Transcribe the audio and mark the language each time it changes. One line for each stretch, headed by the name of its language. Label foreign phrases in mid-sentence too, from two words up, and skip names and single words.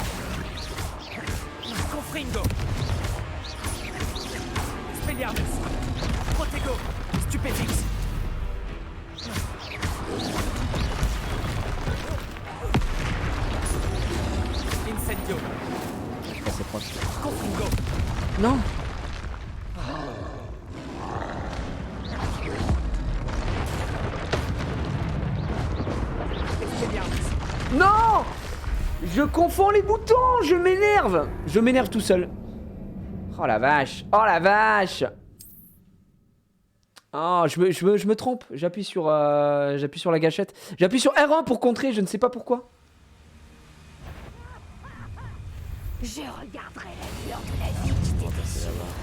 French: Confringo. Expelliarmus. Protego. Stupéfixe. Incendio. Oh, c'est proche. Confringo. Non. Expelliarmus. Non. Je confonds les boutons, je m'énerve. Je m'énerve tout seul. Oh la vache. Oh la vache. Oh, je me trompe. J'appuie sur la gâchette. J'appuie sur R1 pour contrer, je ne sais pas pourquoi. Je regarderai la lueur de la vie qui t'était sûre.